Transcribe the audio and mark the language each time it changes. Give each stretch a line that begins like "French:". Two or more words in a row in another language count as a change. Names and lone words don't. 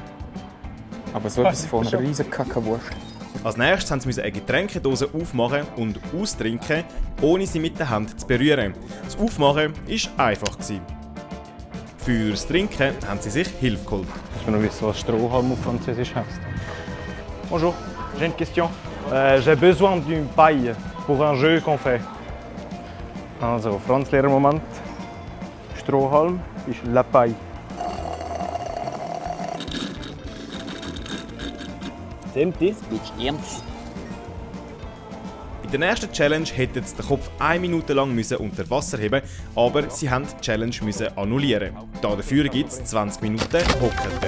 German: Aber so etwas von einer riesen Kackerwurst. Als nächstes mussten sie eine Getränkedose aufmachen und austrinken, ohne sie mit der Hand zu berühren. Das Aufmachen war einfach. Fürs Trinken haben sie sich Hilfe geholt. Ich will noch wissen, was Strohhalm auf Französisch heißt.
French: Bonjour, j'ai une question. J'ai besoin d'une paille pour un jeu qu'on fait.
German: Also, Franzlehrer-Moment. Strohhalm ist
French: la paille.
German: Stimmt das? Bist du ernst? Bei der nächsten Challenge hätten sie den Kopf 1 Minute lang unter Wasser heben, aber sie mussten die Challenge annullieren. Dafür gibt es 20 Minuten Hockerte.